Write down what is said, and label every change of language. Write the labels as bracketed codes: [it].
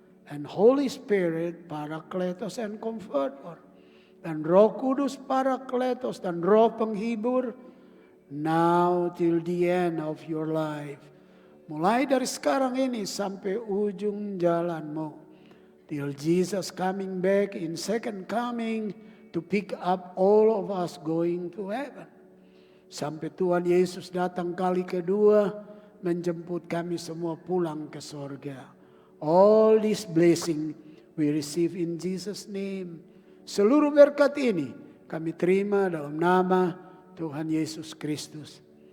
[en] And Holy Spirit, Parakletos and Comforter. [id] Dan Roh Kudus, Parakletos dan Roh Penghibur. [en] Now till the end of your life. [id] Mulai dari sekarang ini sampai ujung jalanmu. [en] Till Jesus coming back in second coming to pick up all of us going to heaven. [id] Sampai Tuhan Yesus datang kali kedua menjemput kami semua pulang ke sorga. [en] All this blessing we receive in Jesus' name. [id] Seluruh berkat ini kami terima dalam nama Tuhan Yesus Kristus.